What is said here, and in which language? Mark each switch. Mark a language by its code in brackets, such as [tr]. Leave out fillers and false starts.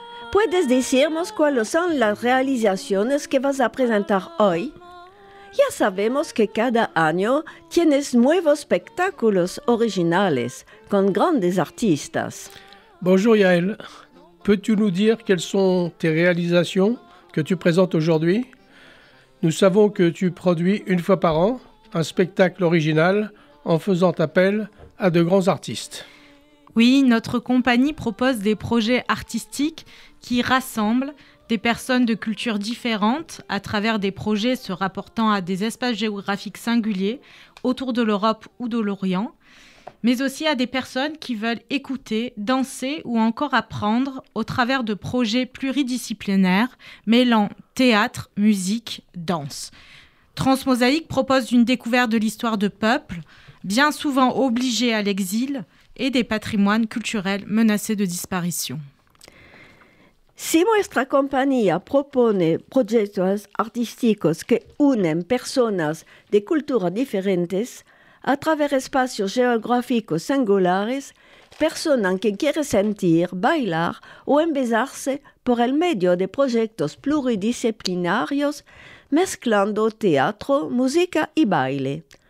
[es] ¿Puedes decirnos cuáles son las realizaciones que vas a presentar hoy? Ya sabemos que cada año tienes nuevos espectáculos originales con grandes artistas. [fr] Bonjour Yael, peux-tu nous dire quelles sont tes réalisations que tu présentes aujourd'hui? Nous savons que tu produis une fois par an un spectacle original en faisant appel à de grands artistes. Oui, notre compagnie propose des projets artistiques qui rassemblent des personnes de cultures différentes à travers des projets se rapportant à des espaces géographiques singuliers autour de l'Europe ou de l'Orient, mais aussi à des personnes qui veulent écouter, danser ou encore apprendre au travers de projets pluridisciplinaires mêlant théâtre, musique, danse. Transmosaïque propose une découverte de l'histoire de peuples, bien souvent obligés à l'exil, et des patrimoines culturels menacés de disparition. [es] Si nuestra compañía propone proyectos artísticos que unen personas de culturas diferentes a través espacios geográficos singulares, personas que quieren sentir, bailar o embelezarse por el medio de proyectos pluridisciplinarios mezclando teatro, música y baile.